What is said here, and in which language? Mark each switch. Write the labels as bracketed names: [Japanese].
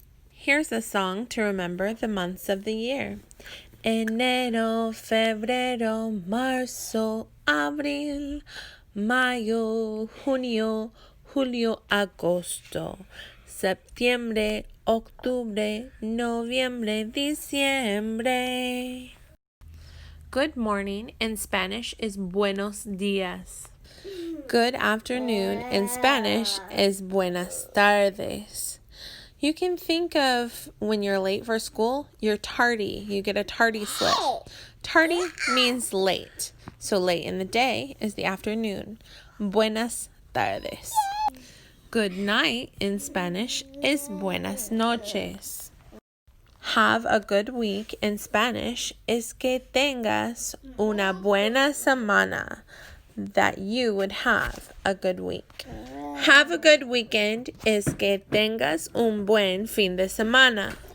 [English] Here's a song to remember the months of the year. [Spanish] Enero, febrero, marzo, abril, mayo, junio, julio, agosto, septiembre, octubre, noviembre, diciembre. [English] Good morning in Spanish is [Spanish] buenos días. [English] Good afternoon in Spanish is [Spanish] buenas tardes. [English] You can think of when you're late for school, you're tardy. You get a tardy slip. Tardy means late. So late in the day is the afternoon. [Spanish] Buenas tardes. [English] Good night in Spanish is [Spanish] buenas noches. [English] Have a good week in Spanish is [Spanish] que tengas una buena semana. [English] that you would have a good week. Have a good weekend. [Spanish] Es que tengas un buen fin de semana.